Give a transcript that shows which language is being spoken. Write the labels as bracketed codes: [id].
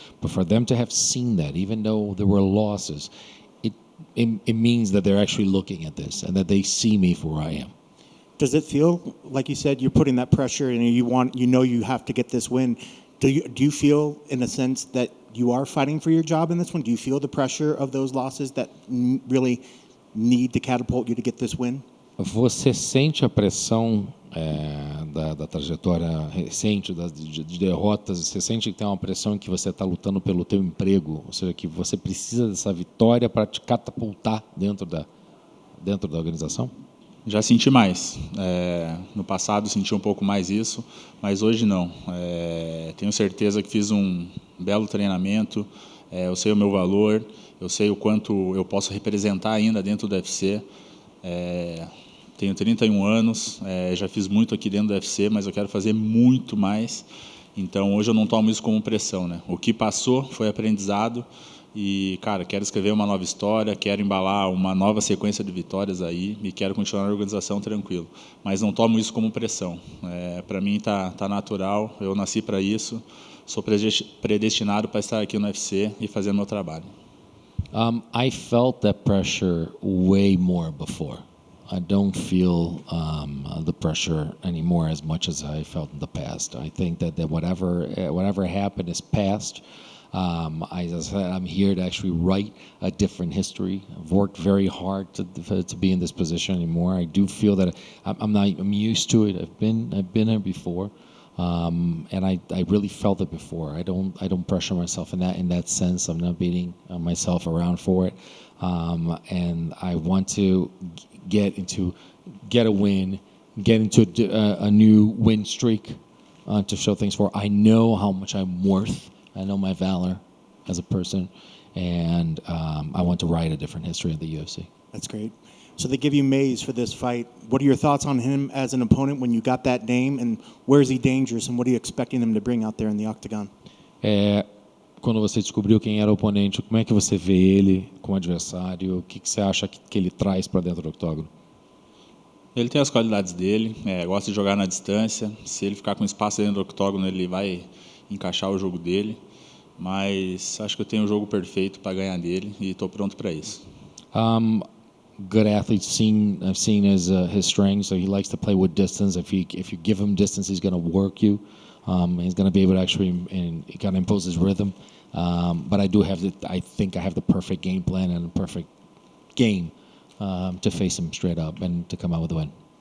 [en] But for them to have seen that, even though there were losses, it means that they're actually looking at this and that they see me for where I am. Does it feel like you said you're putting that pressure and you have to get this win? Do you feel in a sense that you are fighting for your job in this one? Do you feel the pressure of those losses that really need to catapult you to get this win? [pt] Você sente a pressão da trajetória recente de derrotas? Você sente que tem uma pressão em que você está lutando pelo teu emprego, ou seja, que você precisa dessa vitória para te catapultar dentro da organização? Já senti mais. No passado senti um pouco mais isso, mas hoje não. Tenho certeza que fiz um belo treinamento, eu sei o meu valor, eu sei o quanto eu posso representar ainda dentro do UFC. Tenho 31 anos, já fiz muito aqui dentro do UFC, mas eu quero fazer muito mais. Então hoje eu não tomo isso como pressão, né? O que passou foi aprendizado. E, cara, quero escrever uma nova história, quero embalar uma nova sequência de vitórias aí e quero continuar na organização tranquilo. Mas não tomo isso como pressão. Para mim tá natural, eu nasci para isso, sou predestinado para estar aqui no UFC e fazer meu trabalho. [en] I felt that pressure way more before. I don't feel the pressure anymore as much as I felt in the past. I think that whatever happened is past. As I said, I'm here to actually write a different history. I've worked very hard to be in this position anymore. I do feel that I'm used to it. I've been here before, and I really felt it before. I don't pressure myself in that sense. I'm not beating myself around for it, and I want to get a win, get into a new win streak to show things for. I know how much I'm worth. I know my valor as a person, and I want to write a different history of the UFC. That's great. So they give you Mays for this fight. What are your thoughts on him as an opponent when you got that name, and where is he dangerous, and what are you expecting him to bring out there in the octagon? [pt] Quando você descobriu quem era o oponente, como é que você vê ele como adversário? O que você acha que ele traz para dentro do octógono? Ele tem as qualidades dele, gosta de jogar na distância. Se ele ficar com espaço dentro do octógono, ele vai encaixar o jogo dele, mas acho que eu tenho o jogo perfeito para ganhar dele e estou pronto para isso. [en] Good athlete. I've seen his strengths. So he likes to play with distance. If you give him distance, he's going to work you. He's going to be able to actually kind of impose his rhythm. But I think I have the perfect game plan and the perfect game to face him straight up and to come out with a win.